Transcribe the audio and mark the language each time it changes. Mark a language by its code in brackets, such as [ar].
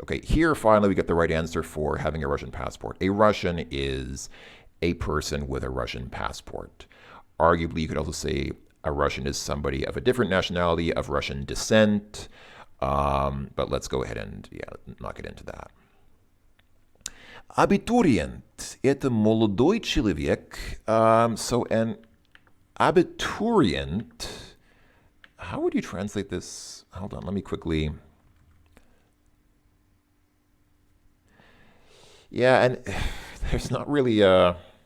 [en] Okay, here finally we get the right answer for having a Russian passport. A Russian is a person with a Russian passport. Arguably, you could also say a Russian is somebody of a different nationality, of Russian descent, but let's go ahead and not get into that. [ru] Абитуриент – это молодой человек. [en] So an abiturient, how would you translate this? Hold on, let me quickly. Yeah, and there's not really a.